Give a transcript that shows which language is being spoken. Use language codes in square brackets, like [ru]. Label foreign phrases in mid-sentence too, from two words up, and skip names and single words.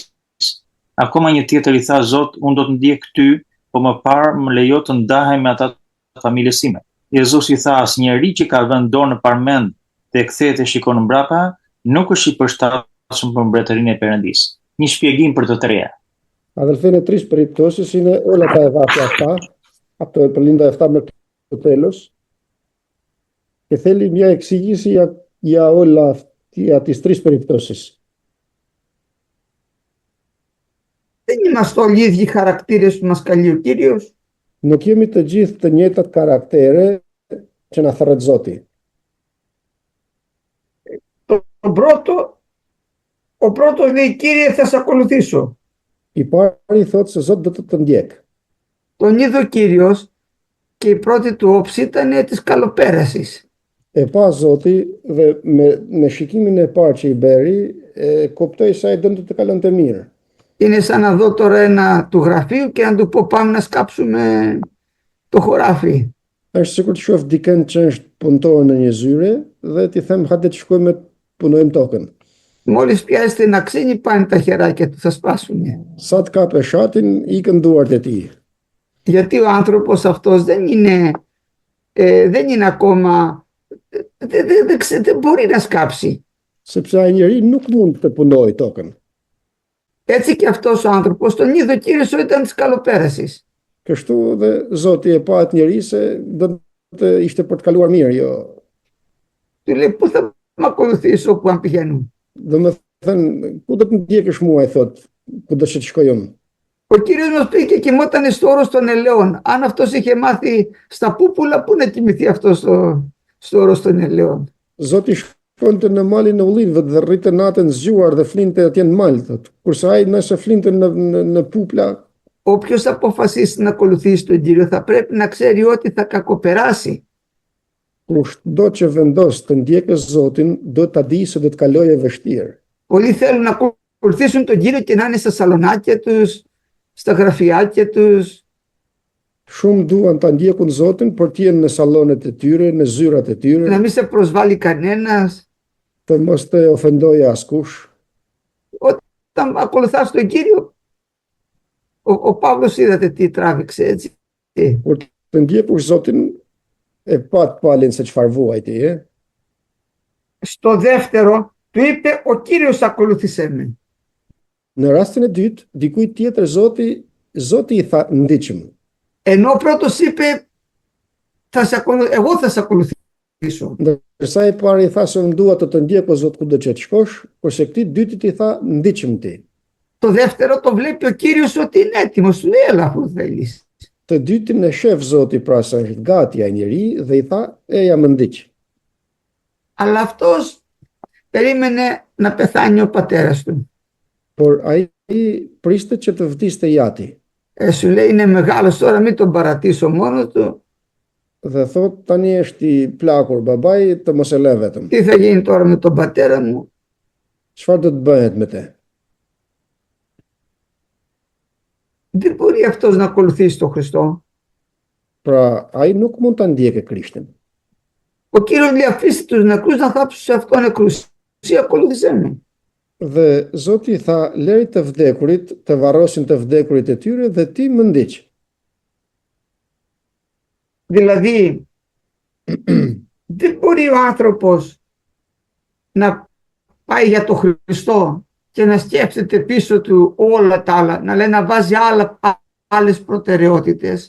[sq] Akoma një tjetër i tha, Zot, unë do të ndjek ty, po më parë më lejo të ndahem me ata të familjes sime. Jezusi tha, asnjëri që ka vënë dorë në parmend dhe kthehet e shikon mbrapa, nuk është i përshtatshëm për mbretërinë e Perëndisë. Një shpjegim për të treja. [el] Αδελφοί, τρεις περιπτώσεις είναι όλα τα εδάφια αυτά, από το Pëllinda 7 μέχρι το τέλος, και θέλει μια εξήγηση για για τις τρεις περιπτώσεις. Δεν είμαστε όλοι οι ίδιοι χαρακτήρες που μας καλεί ο Κύριος. [sq] Nuk jemi të gjithë të njëjtat karaktere që na thërret Zoti. [el] Ο πρώτος λέει, Κύριε, θα σε ακολουθήσω. [sq] I pari thotë se Zot do të ndjek. [el] Τον είδε ο Κύριος και η πρώτη του όψη ήταν της καλοπέρασης. [sq] E pa Zoti dhe me shikimin e parë që i beri, kuptoi se ai donte të kalonte mirë. [el] Είναι σαν να δω τώρα ένα του γραφείου και να του πω πάμε να σκάψουμε το χωράφι. [sq] Është sikur të shoh dikën që është punëtor në një zyre dhe ti them hajde të shkojmë të punojmë tokën. [el] Μόλις πιάσετε ένα ξύνι πάνε τα χεράκια του, θα σπάσουν. [sq] Sa të kapë shatin, ikën duart e tij. [el] Γιατί ο άνθρωπος αυτός δεν είναι ακόμα, δεν μπορεί να σκάψει. [sq] Sepse ai njeri nuk mund të punojë tokën. [el] Έτσι και αυτός ο άνθρωπος τον είδε ο Κύριος ότι ήταν της καλοπέρασης. [sq] Kështu dhe Zoti e pa atë njeri se do të ishte për të kaluar mirë, jo. [el] Του λέει, πού θα με ακολουθήσεις όπου αν πηγαίνουν? [sq] Domethënë, ku do të ndjekësh mua, i thot, ku do të shkoj unë. [el] Ο Κύριος μας πήγε και κοιμόταν στο όρος των ελαιών. Αν αυτός είχε μάθει στα πούπουλα, πού να κοιμηθεί αυτός στο όρος των ελαιών? [sq] Zoti shkonte në malin e ullinëve dhe rrinte natën zgjuar dhe flinte atje në mal, thot. Kurse ai nëse flinte në pupla. [el] Όποιος αποφασίσει να ακολουθήσει τον Κύριο θα πρέπει να ξέρει ότι θα κακοπεράσει. [sq] Kushdo që vendos të ndjekë Zotin, do ta di se do të kalojë vështirë. [el] Πολλοί θέλουν να ακολουθήσουν τον Κύριο και να είναι στα σαλονάκια τους, στα γραφιάκια τους. [sq] Shumë duan ta ndjekun Zotin për të jenë në sallonet e tyre, në zyrat e tyre. [el] Να μην σε προσβάλλει κανένας. [sq] Të mos të ofendojë askush. [el] Ό,τι όταν ακολουθάς τον Κύριο, ο Παύλος είδατε τι τράβηξε, έτσι. [sq] Kur të ndjekur Zotin, e pat palin se çfarë vuajti, [el] Στο δεύτερο, του είπε ο Κύριος ακολούθησέ με. [sq] Në rastin e dytë, dikujt tjetër Zoti i tha ndiqëm. [el] Ενώ ο πρώτος είπε εγώ θα σε ακολουθήσω. [sq] Ndërsa i pari i tha se unë dua të ndjek o Zot kudo që të shkosh, kurse këtij dytit i tha ndiqëm ti. [el] Το δεύτερο το βλέπει ο Κύριος ότι είναι έτοιμος, του λέει έλα αφού θέλεις. [sq] Të dytin e shef Zoti pra se është gati ai njeri dhe i tha eja më ndiq. [el] Αλλά αυτός περίμενε να πεθάνει ο πατέρας του. [sq] Por ai priste që të vdiste jati. [el] Σου λέει είναι μεγάλος τώρα, μην τον παρατήσω μόνος του. [sq] Dhe thot tani është i plakur babai, të mos e lë vetëm. [el] Τι θα γίνει τώρα με τον πατέρα μου? [sq] Çfarë do të bëhet me te? [el] Δεν μπορεί αυτός να ακολουθήσει τον Χριστό. [sq] Pra ai nuk mund ta ndjekë Krishtin. [el] Ο Κύριος λέει αφήστε τους νεκρούς να θάψουν σε αυτό νεκρούς. Εσύ ακολούθησέ με. [sq] Dhe Zoti tha lej të vdekurit, të varrosin të vdekurit e tyre dhe ti më ndiq. [el] Δηλαδή δεν μπορεί ο άνθρωπος να πάει για τον Χριστό και να σκέφτεται πίσω του όλα τα άλλα, να λέει να βάζει άλλες προτεραιότητες.